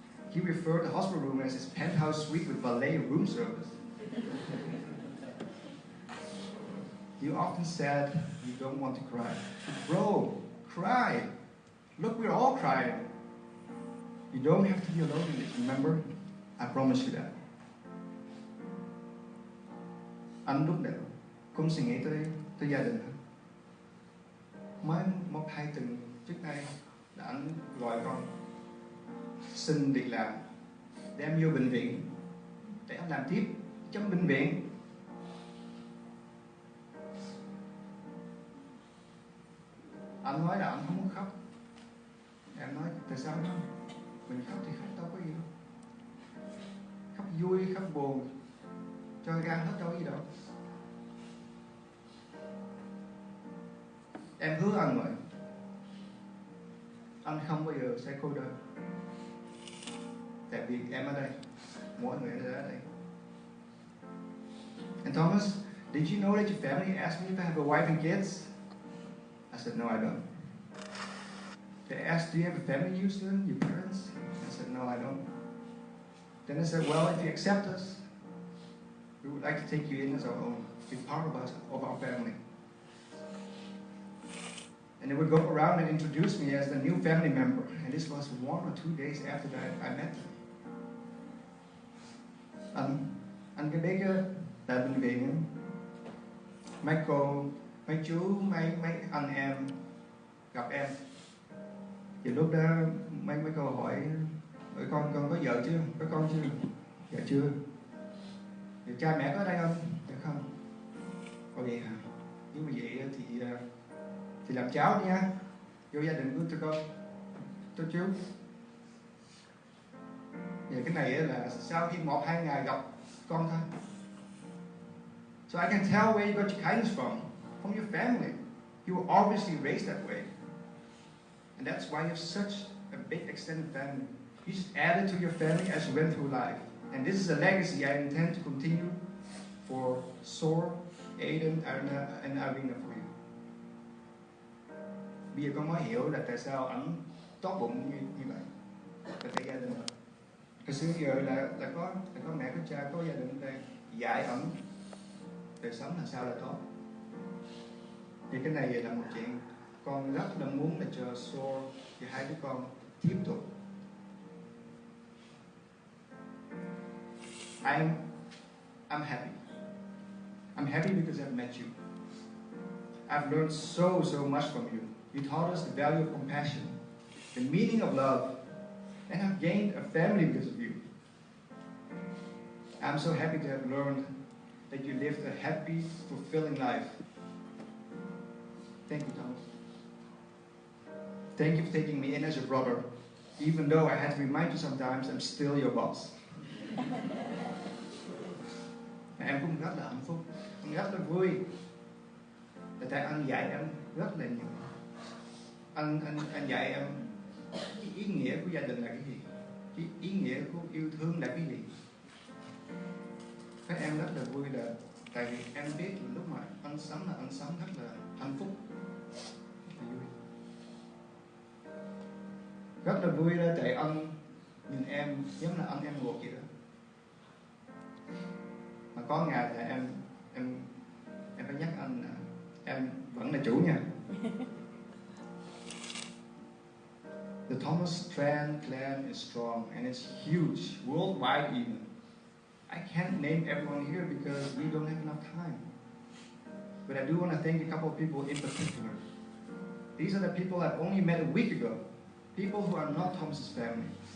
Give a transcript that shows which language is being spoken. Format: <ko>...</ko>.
<en>He referred the hospital room as his penthouse suite with valet room service. You often said you don't want to cry. Bro, cry. Look, we're all crying. You don't have to be alone in this, remember? I promise you that.</en> <vi>Anh lúc nào cũng suy nghĩ tới gia đình. Mới 1-2 tuần trước đây là anh gọi con xin việc làm, đem vô bệnh viện để anh làm tiếp trong bệnh viện. Anh nói là anh không muốn khóc. Em nói tại sao không? Mình khóc thì khóc đâu có gì đâu. Khóc vui, khóc buồn, cho gan hết đâu có gì đâu. Em hứa anh vậy. Anh không bao giờ sẽ cô đơn. Tại vì em ở đây, mỗi người đều ở đây.</vi> <en>And Thomas, did you know that your family asked me if I have a wife and kids? I said, no, I don't. They asked, do you have a family, Houston, your parents? I said, no, I don't. Then I said, well, if you accept us, we would like to take you in as our own, be part of us, of our family. And they would go around and introduce me as the new family member. And this was 1 or 2 days after that I met them.</en> <vi>Anh cái biết tại bệnh viện, mấy cô, mấy chú, mấy anh em gặp em. Thì lúc đó mấy cô hỏi con có vợ chưa, có con chưa? Dạ chưa. Thì cha mẹ có ở đây không? Dạ không. Có vậy hả? Nếu mà vậy thì làm cháu đi nha, vô gia đình của tụi con, tụi chú. Vậy cái này là sau khi 1-2 ngày gặp con thôi.</vi> <en>So I can tell where you got your kindness from your family. You were obviously raised that way. And that's why you have such a big extended family. You just added to your family as you went through life. And this is a legacy I intend to continue for Sor, Aiden, and Arina for you.</en> <vi>Bây giờ con mới hiểu là tại sao ảnh tốt bụng như vậy. Là tại gia đình. Hồi xưa giờ là có mẹ, có cha, có gia đình ở đây dạy ảnh đời sống là sao là tốt. Thì cái này là một chuyện con rất là muốn là cho Sor và 2 đứa con tiếp tục.</vi> <en>I'm happy. I'm happy because I've met you. I've learned so much from you. You taught us the value of compassion, the meaning of love, and I've gained a family because of you. I'm so happy to have learned that you lived a happy, fulfilling life. Thank you, Thomas. Thank you for taking me in as your brother, even though I had to remind you sometimes I'm still your boss.</en> <vi>Em cũng rất là hạnh phúc, em rất là vui. Tại anh dạy em rất là nhiều. Anh dạy em cái ý nghĩa của gia đình là cái gì, cái ý nghĩa của yêu thương là cái gì. Các em rất là vui là tại vì em biết là lúc mà anh sống rất là hạnh phúc, rất là vui là tại anh nhìn em giống là anh em ruột vậy đó. Mà có ngày là em phải nhắc anh là em vẫn là chủ nha.</vi> <en>The Thomas Tran clan is strong and it's huge, worldwide even. I can't name everyone here because we don't have enough time. But I do want to thank a couple of people in particular. These are the people I've only met a week ago. People who are not Thomas's family.</en>